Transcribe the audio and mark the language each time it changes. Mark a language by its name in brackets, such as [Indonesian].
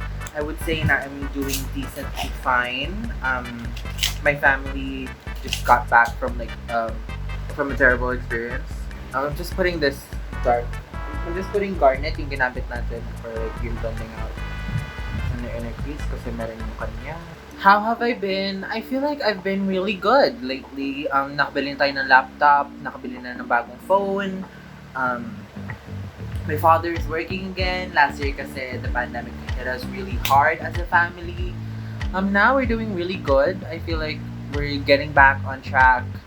[English] I would say [Filipino] na [English] I'm doing decently fine. My family just got back from from a terrible experience. I'm just putting this I'm just putting garnet [Filipino] yung ginamit natin [English] for like yung blending out in the inner crease kasi meron yung kanya. How have I been? I feel like I've been really good lately. [Filipino] Nakabili na tayo ng laptop, nakabili na ng bagong phone. [English] My father is working again. Last year [Filipino] kasi [English] the pandemic hit us really hard as a family. Now we're doing really good. I feel like we're getting back on track.